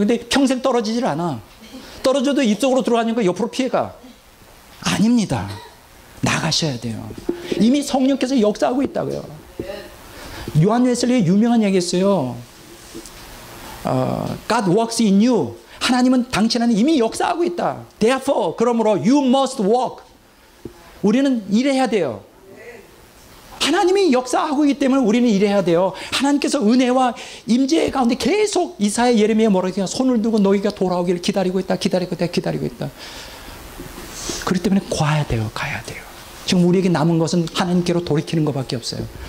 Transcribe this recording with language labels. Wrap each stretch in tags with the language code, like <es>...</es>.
<ko>근데 평생 떨어지질 않아. 떨어져도 입속으로 들어가니까 옆으로 피해가. 아닙니다. 나가셔야 돼요. 이미 성령께서 역사하고 있다고요. 요한 웨슬리의 유명한 얘기 있어요.</ko> <en>God works in you.</en> <ko>하나님은 당신 안에 이미 역사하고 있다.</ko> <en>Therefore,</en> <ko>그러므로</ko> <en>you must walk.</en> <ko>우리는 일해야 돼요. 하나님이 역사하고 있기 때문에 우리는 일해야 돼요. 하나님께서 은혜와 임재 가운데 계속 이사야 예레미야 뭐라고 해요? 손을 들고 너희가 돌아오기를 기다리고 있다. 기다리고 있다. 기다리고 있다. 그렇기 때문에 가야 돼요. 가야 돼요. 지금 우리에게 남은 것은 하나님께로 돌이키는 것밖에 없어요.</ko>